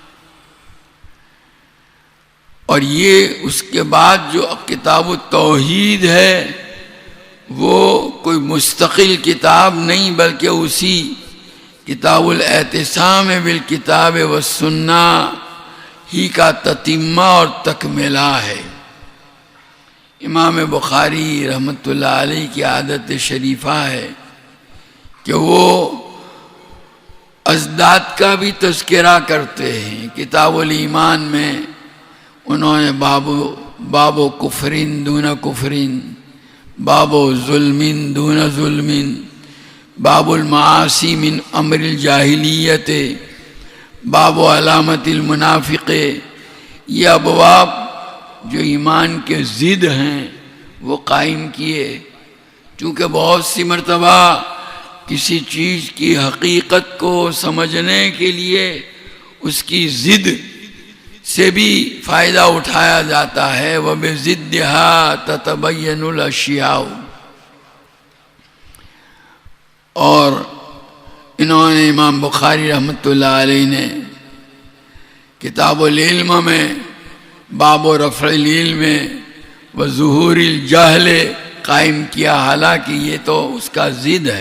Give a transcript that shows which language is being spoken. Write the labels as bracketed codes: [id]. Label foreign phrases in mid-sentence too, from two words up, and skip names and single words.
[ur] اور یہ اس کے بعد جو کتاب التوحید ہے وہ کوئی مستقل کتاب نہیں، بلکہ اسی کتاب الاعتصام بالکتاب والسنہ ہی کا تتمہ اور تکملہ ہے۔ امام بخاری رحمۃ اللہ علیہ کی عادت شریفہ ہے کہ وہ ازداد کا بھی تذکرہ کرتے ہیں۔ کتاب الایمان میں انہوں نے باب و کفرین دون کفرین، باب و ظلمین دون ظلمین، باب المعاصی من امر الجاہلیت، باب و علامت المنافق، یہ ابواب جو ایمان کے ضد ہیں وہ قائم کیے۔ چونکہ بہت سی مرتبہ کسی چیز کی حقیقت کو سمجھنے کے لیے اس کی ضد سے بھی فائدہ اٹھایا جاتا ہے، [ar] وَبِضِدِّهَا تَتَبَيَّنُ الْأَشْيَاءُ۔ [ur] اور انہوں نے امام بخاری رحمۃ اللہ علیہ نے کتاب العلم میں باب و رفع العلم و ظہور الجہل قائم کیا، حالانکہ یہ تو اس کا ضد ہے۔